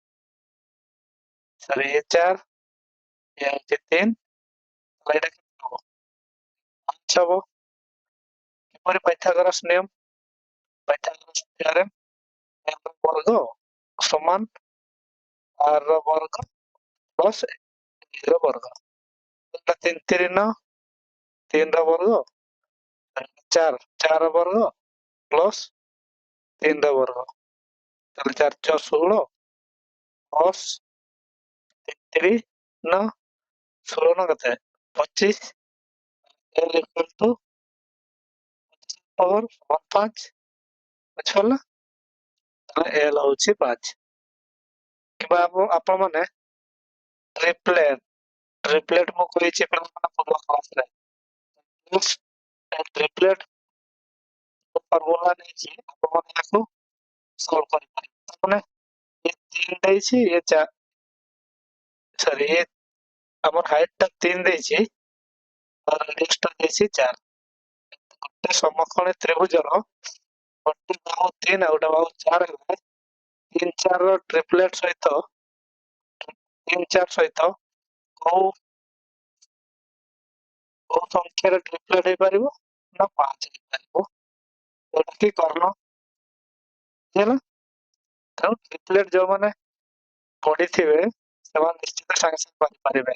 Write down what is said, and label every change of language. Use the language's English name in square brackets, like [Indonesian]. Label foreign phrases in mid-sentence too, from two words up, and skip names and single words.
[Odia] ସରି ଏ 4 ଏ ହେଉଛି 3 ତାହେଲେ ଏଟା କେତେ ହବ 5 ହବ କିପରି ପାଇଥାଗୋରାସ ନିୟମ ପାଇଥାଗୋରାସ ଥିଓରେମ M ର ବର୍ଗ ସମାନ R ର ବର୍ଗ ପ୍ଲସ E ର ବର୍ଗ ଏଟା 3 ର ବର୍ଗ 4 ର ବର୍ଗ ପ୍ଲସ 3 ର ବର୍ଗ ତାହେଲେ 4 4 16 ପ୍ଲସ 3 9 16 ନ କେତେ 25 L [English] equal to [Odia] 4 5 ବୁଝିପାରିଲ ତାହେଲେ L ହଉଛି 5 କିମ୍ବା ଆପଣ ମାନେ ଟ୍ରିପଲେଟ ମୁଁ କହିଛି ପିଲାମାନେ ପୂର୍ବ କ୍ଲାସରେ ଟ୍ରିପଲେଟ ଫର୍ମୁଲା ନେଇକି ଆପଣମାନେ ଏହାକୁ ସଲ୍ଭ କରିପାରିବେ ମାନେ ଏ 3 ଦେଇଛି ଏ 4 ସରି ଏ ଆମର ହାଇଟ୍ ଟା 3 ଦେଇଛି और रेडियस टा ଦେଇଛି 4 ଗୋଟେ ସମକୋଣୀ ତ୍ରିଭୁଜର ଗୋଟେ ବାହୁ 3 ଆଉ ଗୋଟେ ବାହୁ 4 ହେଲେ 3 4 ର ଟ୍ରିପଲେଟ ସହିତ 3 4 ସହିତ କୋଉ କୋଉ ସଂଖ୍ୟାର ଟ୍ରିପଲେଟ ହେଇପାରିବ ନା 5 ହେଇପାରିବ ଯୋଉଟା କି କର୍ଣ୍ଣ ହେଲା ତେଣୁ ଟ୍ରିପଲେଟ ଯୋଉମାନେ ପଢିଥିବେ ସେମାନେ ନିଶ୍ଚିତ ସାଙ୍ଗେ ସାଙ୍ଗେ କରିପାରିବେ।